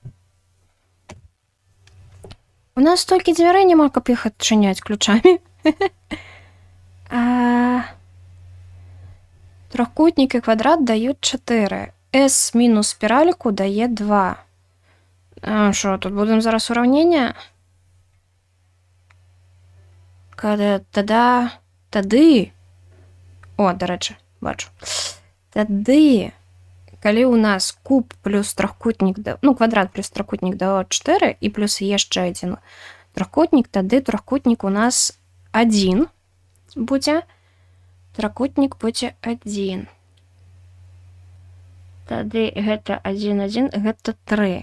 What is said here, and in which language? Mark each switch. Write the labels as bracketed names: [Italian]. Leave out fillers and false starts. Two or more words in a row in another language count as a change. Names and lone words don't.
[Belarusian] У нас столькі дзвярэй няма, каб іх адчыняць ключамі. Трохкутнік і квадрат даюць 4. С мінус спіральку дае 2. [Ukrainian] Що, тут будемо зараз уравнення? [Belarusian] Тады... [Ukrainian] О, до речі, бачу. [Belarusian] Тады, калі у нас куб плюс трохкутнік, ну, квадрат плюс трохкутнік дало 4, і плюс яшчэ адзін трохкутнік, тады трохкутнік у нас 1 будзе. Трохкутнік будзе 1. Тады гэта 1, 1, гэта 3.